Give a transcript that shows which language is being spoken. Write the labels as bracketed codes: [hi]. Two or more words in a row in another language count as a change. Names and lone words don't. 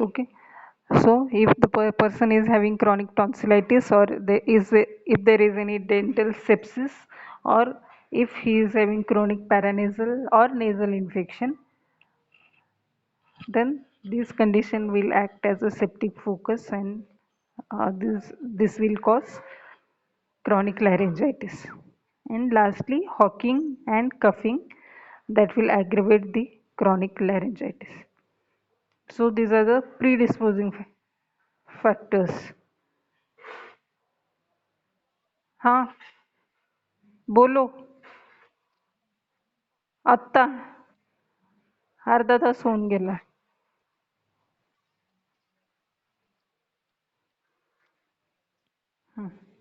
[en] Okay, so if the person is having chronic tonsillitis, or if there is any dental sepsis, or if he is having chronic paranasal or nasal infection, then this condition will act as a septic focus, and this will cause chronic laryngitis. And lastly, hawking and coughing, that will aggravate the chronic laryngitis. So these are the predisposing factors. [hi] हाँ, बोलो. [mr] आत्ता अर्धा तास होऊन गेला. हं.